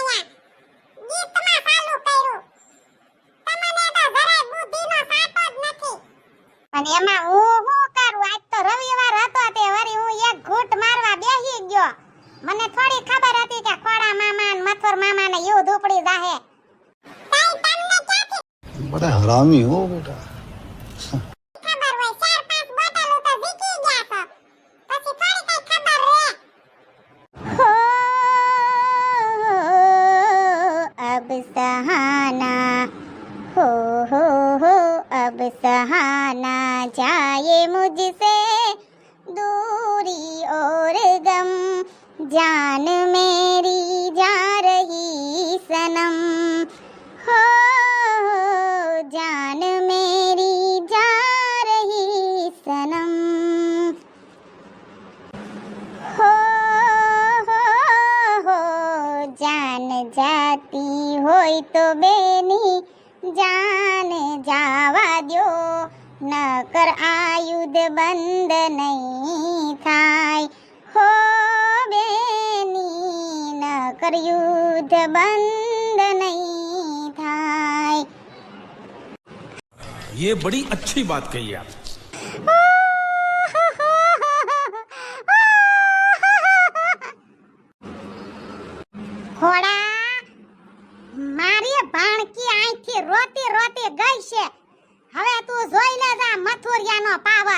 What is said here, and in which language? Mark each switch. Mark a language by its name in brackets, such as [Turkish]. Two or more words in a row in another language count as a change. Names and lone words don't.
[Gujarati] આયા ગીતમાં ચાલુ કર્યું. તમને તો જરાય બુદ્ધિનો સાટો જ નથી. અને એમાં હું શું કરું? આજ તો રવિવાર હતો, તે વળી હું એક ઘૂંટ મારવા બેસી ગયો. મને થોડી ખબર હતી કે ખોડા મામા અને મથુર મામા ને યુદ્ધ ઉપડી જાહે. તઈ તમને ક્યાંથી [Hindi] बड़ा हरामी हो बेटा. [Gujarati] ખબર હોય? 4-5 બોટલો તો વીકી ગયા છો, પછી થોડી કઈ ખબર રે. [Hindi] हो अब सहाना, हो अब सहाना जाए मुझसे दूरी और गम, जान मेरी जा रही सनम. हो जान मेरी जा रही सनम. [Gujarati] હો જાન જાતી હોય તો બેની જાન જાવા દો, નકર આયુધ બંધ નહીં થાય. હો બેની, નકર યુદ્ધ બંધ નહીં થાય. [Hindi] ये बड़ी अच्छी बात कही आप. [Gujarati] ખોડા, મારી ભાણકી આંખથી રોતી રોતી ગઈ છે. હવે તું જોઈ લેજે મથુરિયાનો પાવર.